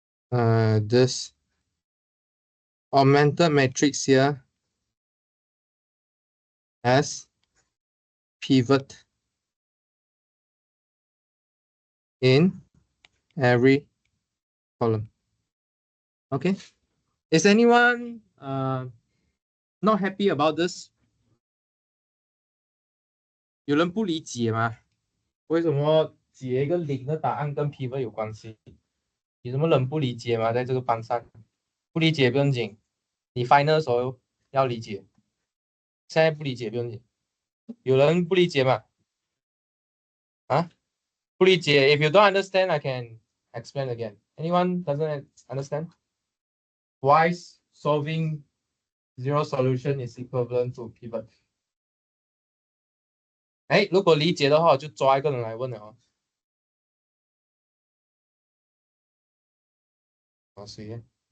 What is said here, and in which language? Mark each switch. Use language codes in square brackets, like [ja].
[en] This augmented matrix here as pivot in every column. Okay. Is anyone not happy about this? [zh] 有人不理解吗？为什么解一个零的答案跟 pivot 有关系？有什么人不理解吗？在这个班上，不理解不用紧，你 final 的时候要理解。现在不理解不用紧，有人不理解吗？不理解 [en] ？If you don't understand, I can explain again. Anyone doesn't understand? Why solving zero solution is equivalent to pivot? [zh] 如果理解的话，我就抓一个人来问了哦。谁？